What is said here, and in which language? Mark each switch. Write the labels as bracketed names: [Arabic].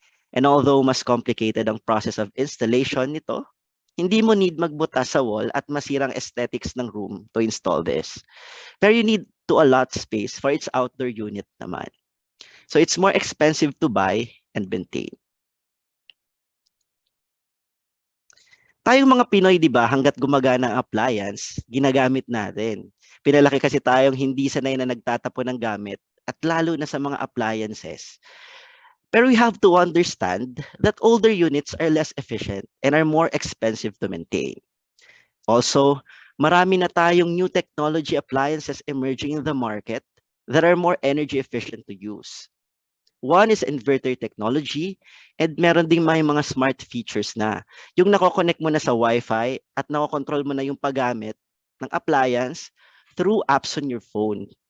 [English] And although mas complicated ang process of installation nito, [Filipino] hindi mo [English] need [Filipino] magbutas sa [English] wall [Filipino] at masirang [English] aesthetics ng room to install this. Pero you need to allot space for its outdoor unit naman. So it's more expensive to buy and maintain. [Filipino] Tayong mga Pinoy, di ba, hanggat gumagana ang appliance, ginagamit natin. Pinalaki kasi tayong hindi sanay na nagtatapon ng gamit at lalo na sa mga appliances. [English] Pero we have to understand that older units are less efficient and are more expensive to maintain. Also, [Filipino] marami na tayong [English] new technology appliances emerging in the market that are more energy efficient to use. One is inverter technology [Filipino] and meron ding may mga smart features na yung nako-connect mo na sa Wi-Fi at nako-control mo na yung paggamit ng appliance [English] through apps on your phone.